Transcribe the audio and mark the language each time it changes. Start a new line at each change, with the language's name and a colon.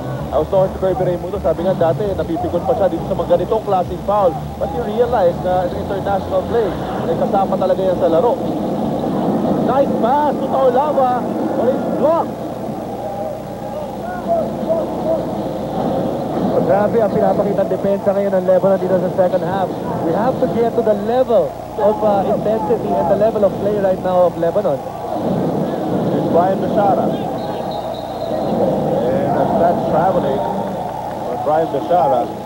English: I was talking to
Filipino: Kirby Raimundo, sabi nga dati, napipikon pa siya dito sa mga ganitong klaseng foul.
English: But you realize
Filipino: na
English: in international play,
Filipino: ay kasama talaga yan sa laro.
English: Nice pass to Taulava, but it's blocked.
Filipino: Grabe ang pinapakita depensa ngayon ng Lebanon dito sa second half.
English: We have to get to the level of intensity and the level of play right now of Lebanon. It's Brian Bashara. And that's traveling on Brian Bashara.